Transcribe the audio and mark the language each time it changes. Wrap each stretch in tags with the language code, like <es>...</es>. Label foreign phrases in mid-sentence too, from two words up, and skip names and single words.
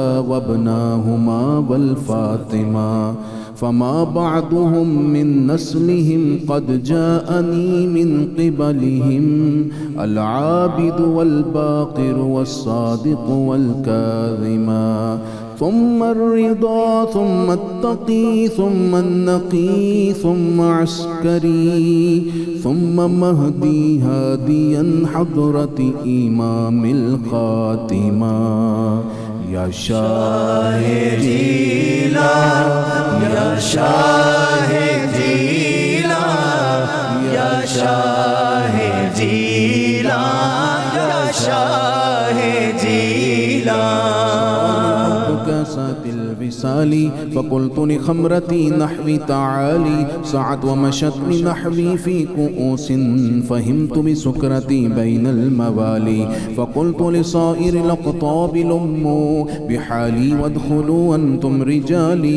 <ar>وابناهما والفاطمة, فما بعضهم من نسلهم قد جاءني من قبلهم العابد والباقر والصادق والكاظم, ثم الرضا ثم التقي ثم النقي ثم عسكري ثم مهدي هاديا حضرة إمام الخاتمة.</ar> <ur>یا شاہ جیلان یا شاہ جیلان یا شاہ جیلان یا شاہ جیلان.</ur> <ar>الوصال فقلت لخمرتي نحوي تعالي سعت ومشت لنحوي في كؤوس فهمت بسكرتي بين الموالي فقلت لصائر الأقطاب لموا بحالي وادخلوا وانتم رجالي</ar>